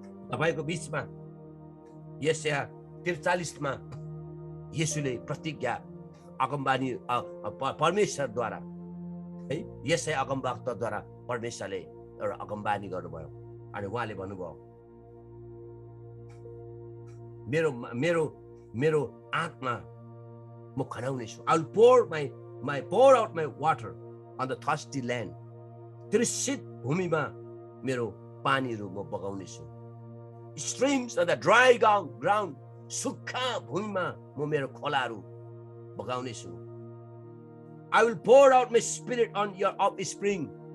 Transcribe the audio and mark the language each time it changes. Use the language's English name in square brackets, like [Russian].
[Nepali] तपाईँको बिचमा यशाया 43 मा येशूले प्रतिज्ञा अगमबानी परमेश्वरद्वारा है, यशाया अगमवक्ताद्वारा परमेश्वरले एउटा अगमबानी गर्नुभयो। अनि उहाँले भन्नुभयो, मेरो मेरो मेरो आत्मा म खनाउने छु। [English] I will pour out my water on the thirsty land। [Nepali] Trishit भूमिमा मेरो पानीहरू म बगाउने छु। [English] Streams on the dry ground, [Nepali] सुक्खा भूमिमा म मेरो खोलाहरू बगाउने छु। [English] I will pour out my spirit on your offspring।